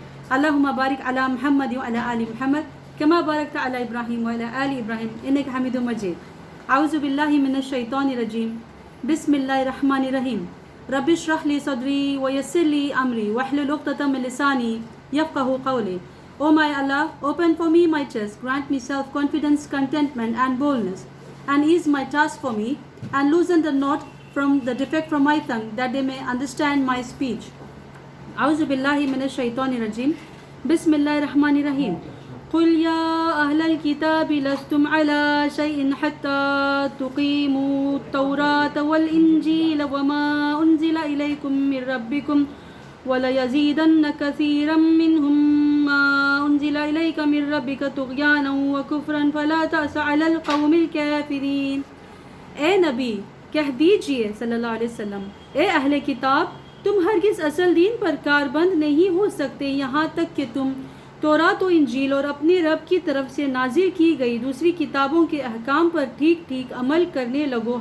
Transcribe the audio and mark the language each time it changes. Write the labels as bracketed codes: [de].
[ar] Allahumma barik ala Muhammad wa ala ali Muhammad كما باركت على إبراهيم وعلى آل إبراهيم إنك حميد مجيد. أعوذ بالله من الشيطان الرجيم. بسم الله الرحمن الرحيم. رب اشرح لي صدري ويسر لي أمري واحلل عقدة من لساني يفقهوا قولي. [en] O my Allah, open for me my chest, grant me self-confidence, contentment and boldness, and ease my task for me, and loosen the knot from the defect from my tongue, that they may understand my speech. [ar] أعوذ بالله من الشيطان الرجيم. بسم الله الرحمن الرحيم. قل يا أهل الكتاب لستم على شيء حتى تقيموا التوراة والإنجيل وما أنزل إليكم من ربكم وليزيدن كثيرا منهم ما أنزل إليك من ربك طغيانا وكفرا فلا تأس على القوم الكافرين. [ur] اے نبی کہہ دیجئے صلی اللہ علیہ وسلم، اے اہل کتاب، تم ہرگز اصل دین پر کاربند نہیں ہو سکتے یہاں تک کہ تم تورات و انجیل اور اپنے رب کی طرف سے نازل کی گئی دوسری کتابوں کے احکام پر ٹھیک ٹھیک عمل کرنے لگو.